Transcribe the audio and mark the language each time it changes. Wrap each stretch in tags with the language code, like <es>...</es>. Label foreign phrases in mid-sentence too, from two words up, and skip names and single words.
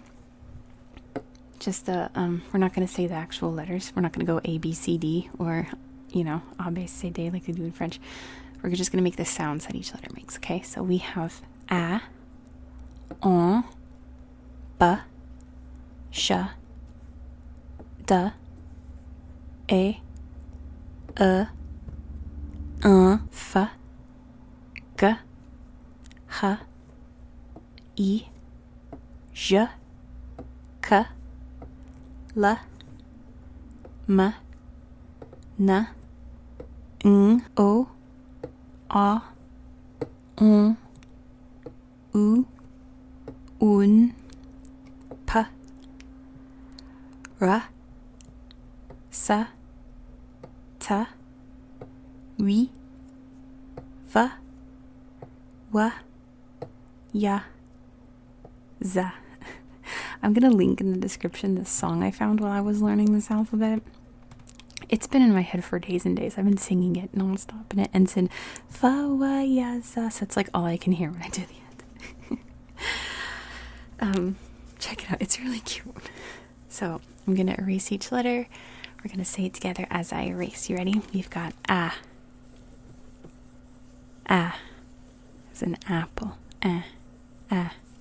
<en>Just we're not going to say the actual letters. We're not going to go A, B, C, D, or, A, B, C, D like they do in French. We're just going to make the sounds that each letter makes, okay? So we have A, on, B, sh, D, E, un, F, G, H, I, J, K, L, M, N, O, A, on, U, un, P, R, S, T, oui, V, W, Y, Z. I'm going to link in the description this song I found while I was learning this alphabet. It's been in my head for days and days. I've been singing it nonstop, and it ends in fa, wa, ya, za. So it's like all I can hear when I do the end. Check it out. It's really cute. So I'm going to erase each letter. We're going to say it together as I erase. You ready? We've got A. A. It's an apple. A. A.</en>